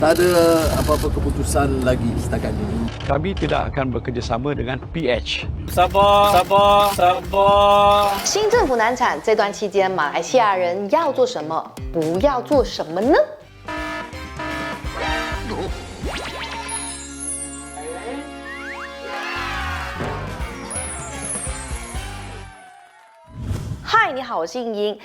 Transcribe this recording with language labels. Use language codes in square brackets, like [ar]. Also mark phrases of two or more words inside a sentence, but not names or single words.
[ms] Tak ada apa-apa keputusan lagi setakat ini. Kami tidak akan bekerjasama dengan PH. Sabar。 [zh] 新政府难产这段期间，马来西亚人要做什么，不要做什么呢？嗨，你好，我是英英。